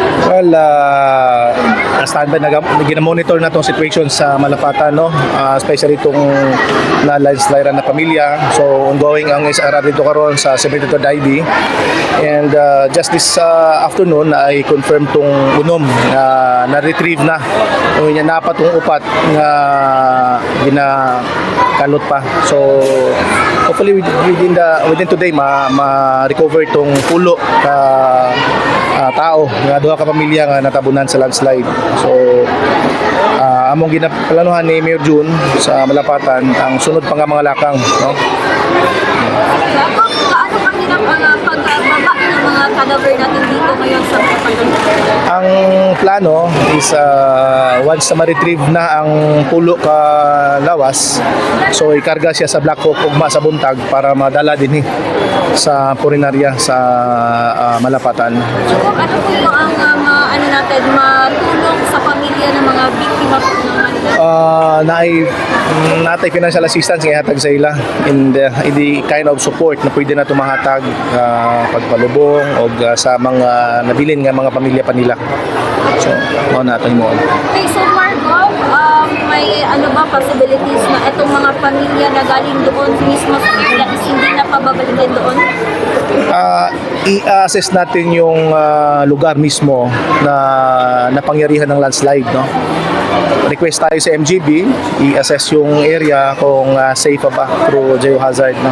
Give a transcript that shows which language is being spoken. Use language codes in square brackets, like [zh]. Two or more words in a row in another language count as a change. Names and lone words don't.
[ceb] Well, standby gina-monitor na tong situation sa Malapatan, no? Especially itong na landslide na pamilya. So ongoing ang SRR dito karon sa 73rd IB. [en] And just this afternoon [ceb] ay confirm tong unom na retrieve na. So yan na pa tong upat nga ginakalot pa. So hopefully [en] within today [ceb] ma-recover tong pulo ka tao nga duha ka pamilya nga natabunan sa landslide. So among ginaplanuhan ni Mayor June sa Malapatan ang sunod pa nga mga lakang, no? [tl] Paano pa nilang pagbaba ng mga cadaver natin dito ngayon sa Malapatan? [ceb] Ang plano is once na ma-retrieve na ang pulo ka lawas, so ikarga siya sa Black Hawk ugma sa buntag para madala din sa purinarya sa Malapatan. [tl] So, ano po yung ang natin matulong sa pamilya ng mga biktima po ng [ceb] natay [en] financial assistance [ceb] nga hatag sa ila [en] in the kind of support [ceb] na pwede na tumahatag pagpalubong o sa mga nabilin nga mga pamilya pa nila. So, mao na ato himuon. [tl] Okay, so Margo, may ano ba possibilities na itong mga pamilya na galing doon mismo sa area is hindi na pababalikin doon? I-assess natin yung lugar mismo na napangyarihan ng landslide, no? Request tayo sa MGB, i-assess yung area kung safe pa ba through geohazard, no?